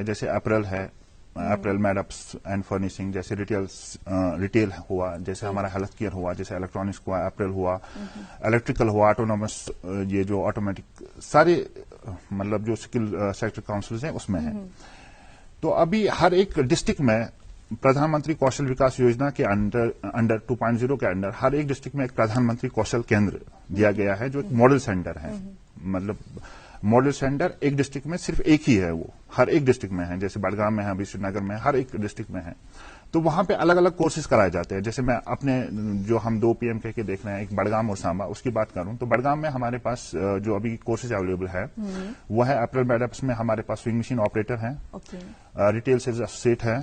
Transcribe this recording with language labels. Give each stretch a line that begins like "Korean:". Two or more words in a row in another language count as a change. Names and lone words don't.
Urdu: جیسے اپریل ہے
English: apparel made ups and furnishing
Urdu: جیسے ریٹیل ہوا جیسے ہمارا
English: health care
Urdu: ہوا جیسے الیکٹرانکس ہوا اپریل ہوا الیکٹریکل ہوا آٹونومس یہ جو آٹومیٹک سارے مطلب جو
English: skill sector councils
Urdu: ہیں اس میں ہیں. تو ابھی ہر ایک ڈسٹرکٹ میں پردھان منتری کوشل وکاس یوجنا کے انڈر 2.0 کے انڈر ہر ایک ڈسٹرکٹ میں ایک پردھان منتری کوشل کیندر دیا گیا ہے جو ایک
English: model center
Urdu: ہے. مطلب
English: model center
Urdu: ایک ڈسٹرکٹ میں صرف ایک ہی ہے وہ ہر ایک ڈسٹرکٹ میں ہے جیسے بڑگام میں ہے ابھی سری نگر میں ہر ایک ڈسٹرکٹ میں ہے. تو وہاں پہ الگ الگ کورسز کرائے جاتے ہیں. جیسے میں اپنے جو ہم 2 PM کے دیکھ رہے ہیں ایک بڑگام اور سانبا اس کی بات کروں تو بڑگام میں ہمارے پاس جو ابھی کورسز اویلیبل ہے وہ ہے
English: apparel made ups
Urdu: میں ہمارے پاس
English: sewing machine operator
Urdu: ہیں
English: retail sales associate
Urdu: ہے.